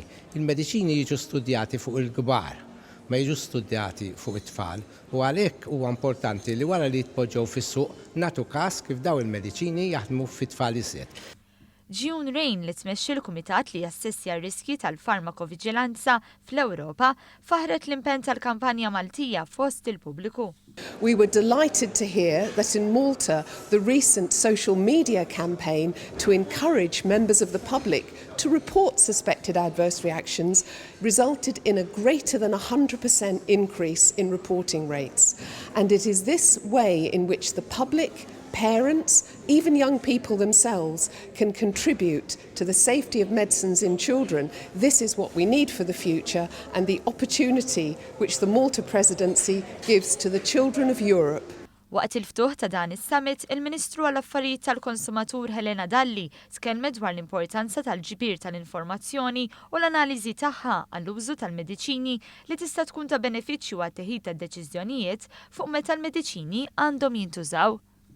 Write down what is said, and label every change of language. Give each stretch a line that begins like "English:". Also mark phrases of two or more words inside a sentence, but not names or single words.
Maltese: Il-mediċini jiġu studjati fuq il-kbar, ma jiġu studjati fuq it-tfal u għalhekk huwa importanti li wara li jitpoġġew fis-suq nagħtu każ kif daw il-mediċini jaħdmu fit-tfal iżjed. June Rain li tmexxi l-Kumitat li jassessja r-riski tal-farmakoviġilanza fl-Ewropa faħret l-impenn tal-kampanja Maltija fost il-pubbliku.
English: We were delighted to hear that in Malta, the recent social media campaign to encourage members of the public to report suspected adverse reactions resulted in a greater than 100% increase in reporting rates. And it is this way in which the public, parents, even young people themselves can contribute to the safety of medicines in children. This is what we need for the future and the opportunity which the Malta presidency gives to the children of Europe.
Maltese: Waqt il-ftuħ ta' dan is-summit, il-Ministru għall-Affarijiet tal-Konsumatur Helena Dalli tkellmet dwar l-importanza tal-ġbir tal-informazzjoni u l-analiżi tagħha għall-użu tal-mediċini li tista' tkun ta' benefiċċju għat-teħid tad-deċiżjonijiet fuq meta l-mediċini għandhom jintużaw.